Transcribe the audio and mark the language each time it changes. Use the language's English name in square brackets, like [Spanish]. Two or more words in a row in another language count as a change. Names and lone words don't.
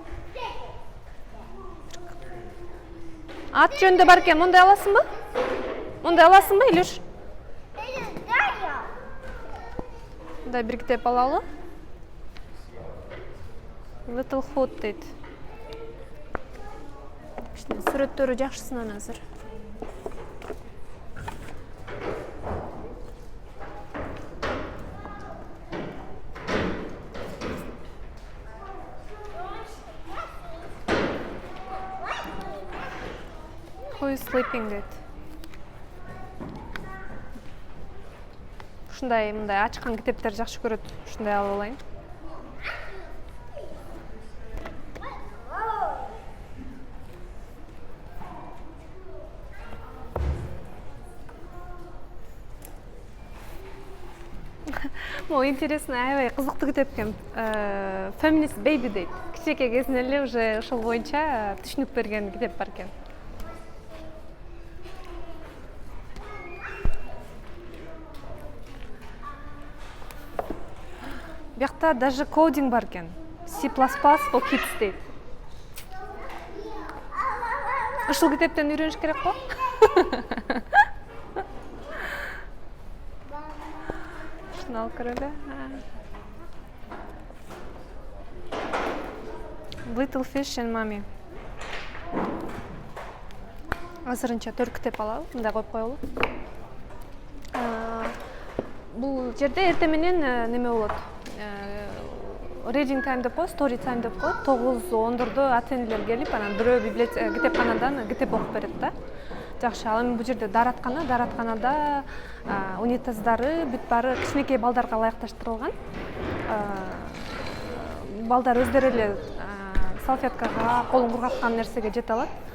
[Kyrgyz] Ат жөнүндө бар экен, мондай аласыңбы? Мондай аласыңбы, Илюш? Мындай бир китеп алалы. Little Hood дейт. Сүрөттөрү жакшысынан азыр. Who is sleeping дейт. Ушундай мындай ачкан китептер жакшы көрөт. Ушундай алып алайын. [Russian] Могу интересно, [Kyrgyz] аябай кызыктуу китеп экен. Feminist Baby дейт. Кичинекей кезинен эле уже ошол боюнча түшүнүк берген китеп бар экен. Биякта даже кодинг бар экен. C++ for kids дейт. Ушул китептен үйрөнүш керек го? Шуну алып көрөлү. Little Fish and Mommy. Азырынча 4 китеп алалы, мындай коюп коелу. Бул жерде эртең менен неме болот? [English] Reading time [Kyrgyz] деп коет, [English] story time [Kyrgyz] деп коет. 9-10дордо ата-энелер келип, анан бирөө китепканадан китеп окуп берет да. Жакшы, ал эми бул жерде даратканада унитаздары бүт баары кичинекей балдарга ылайыкташтырылган. Балдар өздөрү эле салфеткага, колун кургаткан нерсеге жете алат.